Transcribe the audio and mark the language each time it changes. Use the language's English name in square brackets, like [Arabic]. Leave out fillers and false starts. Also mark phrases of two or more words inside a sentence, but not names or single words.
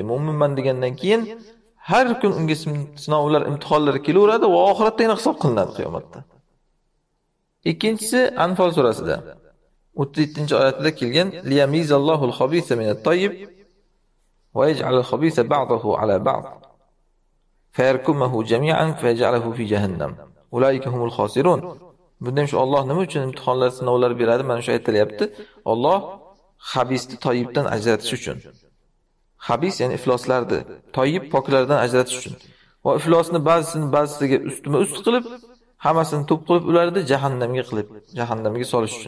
[Uzbek] Mu'minman degandan keyin har kun unga sinovlar, imtihonlar kelaveradi va oxiratda yana hisob qilinadi qiyomatda. Ikkinchisi Anfal surasida 37-oyatida kelgan [Arabic] ليميز الله الخبيث من الطيب ويجعل الخبيث بعضه على بعض فيركمه جميعا فيجعله في جهنم أولئك هم الخاسرون. [Uzbek] Bundan shu Alloh nima uchun imtihonlar, sinovlar beradi? Mana shu aytilyapti. Alloh xabisni toyibdan ajratish uchun. Xabis ya'ni ifloslarni toyib poklardan ajratish uchun. Va iflosni ba'zisiga ust qilib, hammasini to'p qilib ularni jahannamga solish uchun.